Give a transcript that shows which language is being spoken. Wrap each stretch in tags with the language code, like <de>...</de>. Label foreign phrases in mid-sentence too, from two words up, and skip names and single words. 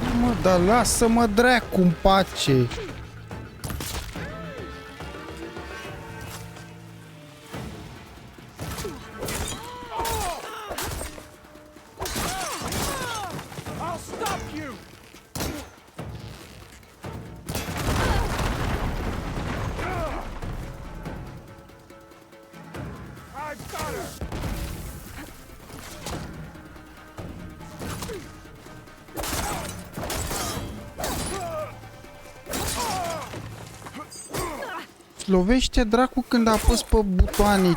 <ro>mă, dar lasă-mă dracu în pace.</ro> <en>I'll stop you! I've got her!</en> <ro>Lovește dracu când apăs pe butoane.</ro>